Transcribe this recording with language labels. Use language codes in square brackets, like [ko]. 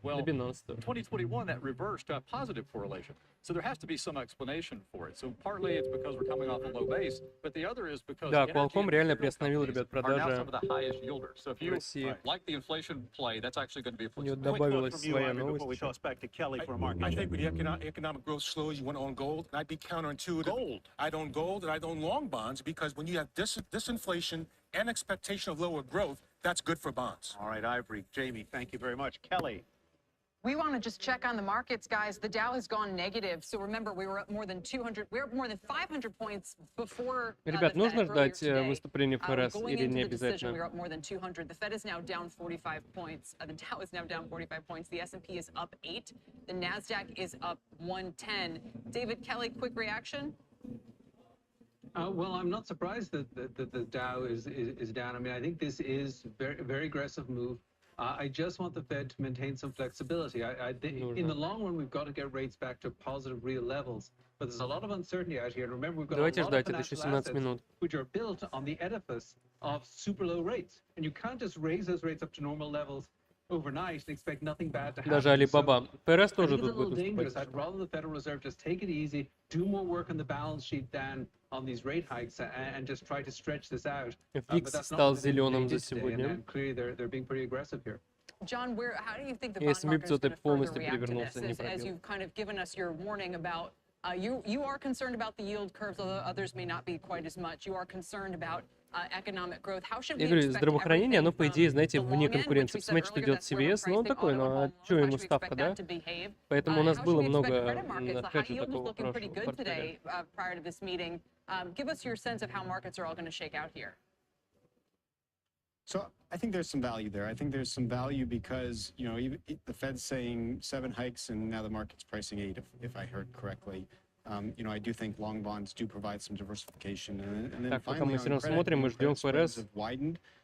[en] Well, in 2021, that reversed to a positive correlation. So there has to be some explanation for it. So partly it's because we're coming off a low base, but the other is because [ru] да, Qualcomm реально приостановил, ребят, продажи. [en] Some of the highest yielders. So if you like the inflation play, that's actually going to be a flexible. [ru] Добавилась своя новость. [en] I think with the economic growth slows, you want to own gold, and I'd be counterintuitive. Gold. I'd own gold, and I'd own long bonds, because when you have disinflation and expectation of lower growth, that's good for bonds. All right, Ivory, Jamie, thank you very much. Kelly. We want to just check on the markets, guys. The Dow has gone negative. So remember, we were up more than 200. We were up more than 500 points before. [ru] Ребят, нужно ждать выступления ФРС или не обязательно? [en] We were up more than 200. The Fed is now down 45 points. The Dow is now down 45 points. The S&P is up 8. The NASDAQ is up 110. David, Kelly, quick reaction. Well, I'm not surprised that the Dow is down. I mean, I think this is very aggressive move I just want the Fed to maintain some flexibility. In the long run, we've got to get rates back to positive real levels. But there's a lot of uncertainty out here. And remember, we've got a lot of financial assets which are built on the edifice of super low rates. And you can't just raise those rates up to normal levels overnight and expect nothing bad to happen. [ru] Даже Alibaba. ПРС тоже тут будет выступать. [en] I'd rather the Federal Reserve just take it easy, do more work on the balance sheet than on these rate hikes and just try to stretch this out. [ru] Фикс стал зеленым за сегодня. [en] Clearly they're being pretty aggressive here. John, how do you think the bond market is going to further react to this as you've kind of given us your warning about you are concerned about the yield curves, although others may not be quite as much. You are concerned about economic growth. How should we [ru] Я говорю, здравоохранение, оно, по идее, знаете, вне конкуренции. Посмотрите, что делает CVS, ну, он такой, ну, а что ему ставка, да? Поэтому у нас было много хеджа такого хорошего портфеля. [en] Give us your sense of how markets are all going to shake out here. So I think there's some value there. I think there's some value because, you know, even the Fed's saying 7 hikes and now the market's pricing 8, if I heard correctly. You know, I do think long bonds do provide some diversification. And then finally, on credit spreads have widened.